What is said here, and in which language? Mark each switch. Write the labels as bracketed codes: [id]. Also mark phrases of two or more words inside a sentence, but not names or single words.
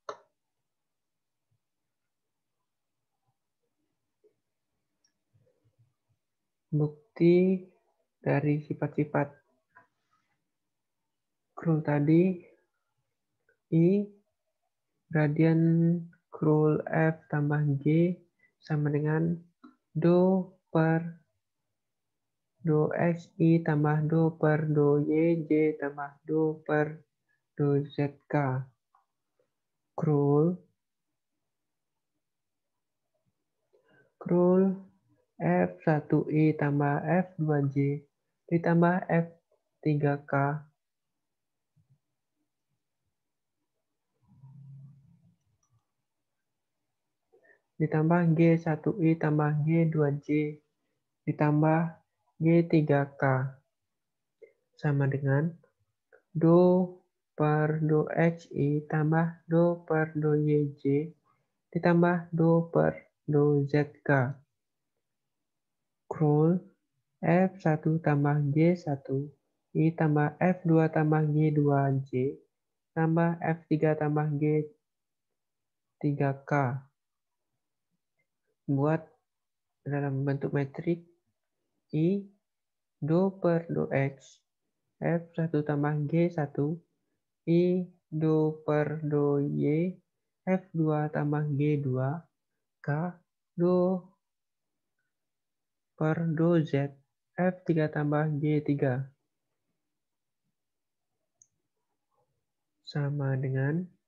[id] Bukti dari sifat-sifat curl tadi, I gradien curl F tambah G sama dengan do per do X I tambah do per do Y J tambah do per do ZK. Curl F1I tambah F2J ditambah F3K ditambah G1I tambah G2J ditambah G3K sama dengan do per do XI tambah do per do YJ ditambah do per do ZK. Curl F1 tambah G1 I tambah F2 tambah G2J tambah F3 tambah G3K. Buat dalam bentuk metrik I do per do X F1 tambah G1 I do per do Y F2 tambah G2 K do per do Z F3 tambah G3 sama dengan